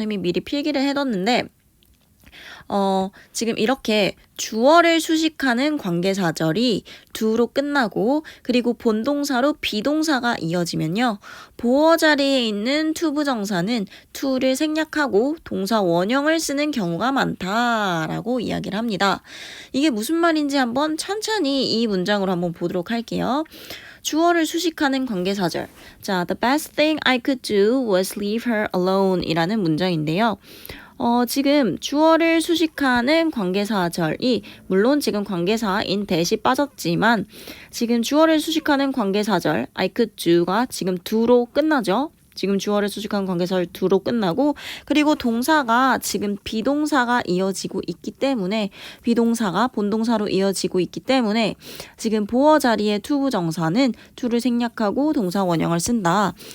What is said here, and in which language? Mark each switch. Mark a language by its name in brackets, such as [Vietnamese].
[Korean] 선생님이 미리 필기를 해뒀는데 지금 이렇게 주어를 수식하는 관계사절이 do로 끝나고 그리고 본동사로 비동사가 이어지면요. 보어 자리에 있는 to 부정사는 to를 생략하고 동사 원형을 쓰는 경우가 많다라고 이야기를 합니다. 이게 무슨 말인지 한번 천천히 이 문장으로 한번 보도록 할게요. 주어를 수식하는 관계사절. [English] 자, the best thing I could do was leave her alone [Korean] 이라는 문장인데요. 지금 주어를 수식하는 관계사절이 물론 지금 관계사인 that이 빠졌지만 지금 주어를 수식하는 관계사절 [English] I could do [Korean] 가 지금 do로 끝나죠. 지금 주어를 수식한 관계사절 do로 끝나고 그리고 동사가 지금 비동사가 이어지고 있기 때문에 비동사가 본동사로 이어지고 있기 때문에 지금 보어 자리의 to 부정사는 to를 생략하고 동사 원형을 쓴다.